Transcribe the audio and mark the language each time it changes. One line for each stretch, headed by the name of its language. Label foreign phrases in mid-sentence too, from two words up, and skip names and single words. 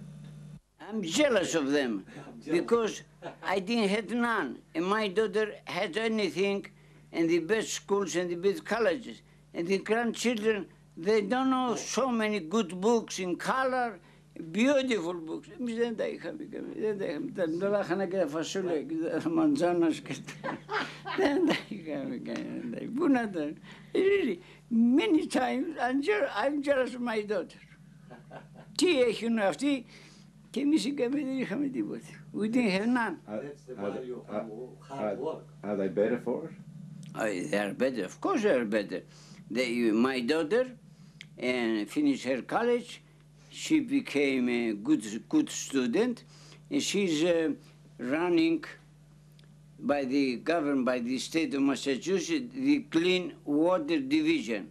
English: I'm jealous of them because I didn't have none, and my daughter had anything in the best schools and the best colleges. And the grandchildren, they don't know so many good books in color, beautiful books.
Greek: Εμείς δεν τα είχαμε. Δεν τα είχαμε και τα φασούλια και τα μαντζάνας και δεν τα είχαμε. Πού να τα...
English: Really, many times I'm jealous of my daughter. Τι έχουν αυτοί και εμείς δεν είχαμε τίποτα. We didn't have none. That's the value of hard work. Are they better for it? They are better, of course they are better. My daughter finished her college. She became a good student, and she's running by the government, by the state of Massachusetts, the Clean Water Division.